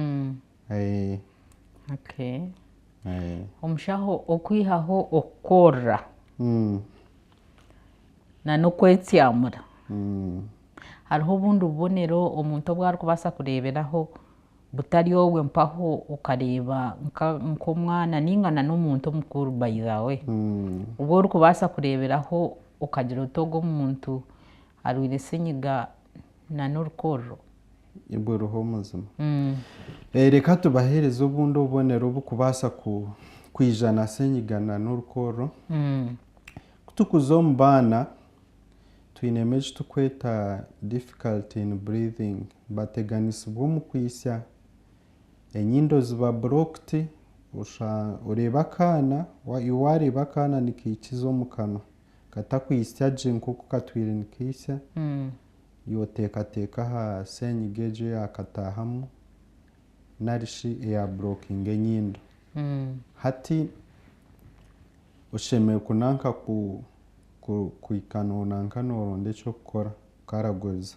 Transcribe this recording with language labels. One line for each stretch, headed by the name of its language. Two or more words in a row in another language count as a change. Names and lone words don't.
Nyankole: Omushaho okwihaho okukorra n'okwetsyamura hariho obundi bubonero omuntu obu arikubaasa kureeberaho butari obwe mpaho okareeba nk'omwana ninga n'omuntu omukuru
English: by the way
Nyankole: obu orikubaasa kureeberaho okagira oti ogu omuntu arwaire senyiga n'orukorro buriho omuzima. Reka tubaheereze obundi obubonero obukubaasa kwijana senyiga n'orukorro. Kutukuza omu baana twinemu eki tukweta
English: difficulty in breathing
Nyankole: bateganisibwa omu kwisya enyindo ziba blocked oreeba akaana wareeba akaana nikiikiza omu kanwa katakwisya gye nk'oku katwire nikiisya yoteekateeka aha senyiga egyo yakataahamu narishi eya blocking enyindo hati oshemereire kunanka kuhika nonanka noronda ekyokukora kukaraguriza.